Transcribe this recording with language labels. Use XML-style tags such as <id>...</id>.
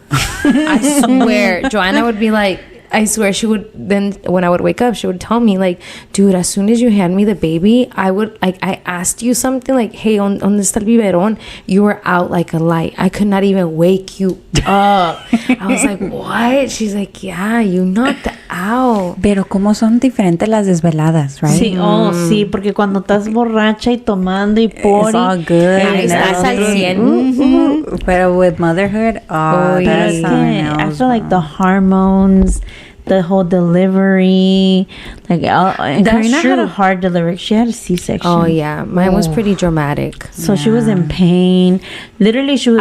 <en>I swear. Joanna would be like, I swear, she would then, when I would wake up, she would tell me like, dude, as soon as you hand me the baby, I would like, I asked you something like, hey,</en> <es>on está el biberón?</es> <en>You were out like a light. I could not even wake you up. I was like, what? She's like, yeah, you knocked out.</en> <es>Pero como son diferentes las desveladas,</es> <en>right?</en> <es>Sí, sí, porque cuando estás borracha y tomando y</es> <en>it's all good.</en> <es>Estás al 100. Pero</es> <en>with motherhood, that's I feel like the hormones, the whole delivery, like Karina had a hard delivery. She had a C-section. Oh yeah, mine was pretty dramatic. So she was in pain. Literally, she was.</en>